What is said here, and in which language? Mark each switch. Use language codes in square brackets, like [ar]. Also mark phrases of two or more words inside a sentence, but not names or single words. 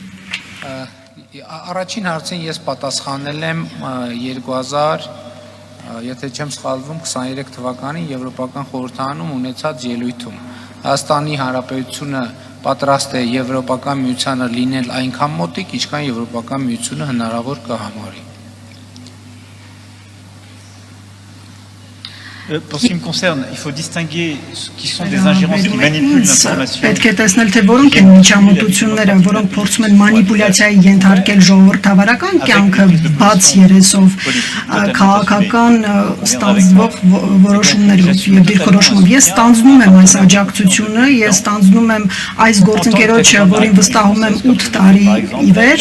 [hy] Առաջին հարցին ես պատասխանել եմ 2000 եթե չեմ սխալվում 23 թվականին Եվրոպական խորհրդարանում ունեցած ելույթում Հայաստանի Հանրապետությունը պատրաստ է Եվրոպական միությանը լինել այնքան մոտիկ, ինչքան Եվրոպական միությունը հնարավոր կհամարի։ [fr] Pour ce qui me concerne, il faut distinguer ce qui sont des ingérences qui manipulent l'information. [hy] Պետք է տեսնել, թե որոնք են միջամտությունները, որոնք փորձում են մանիպուլյացիայի ենթարկել ժողովրդավարական կյանքը բաց երեսով, քաղաքական ստանձնվող որոշումներով եւ դիրքորոշումով։ Ես ստանձնում եմ այս աջակցությունը, ես ստանձնում եմ այս գործընկերոջը, որին վստահում եմ 8 տարի ի վեր,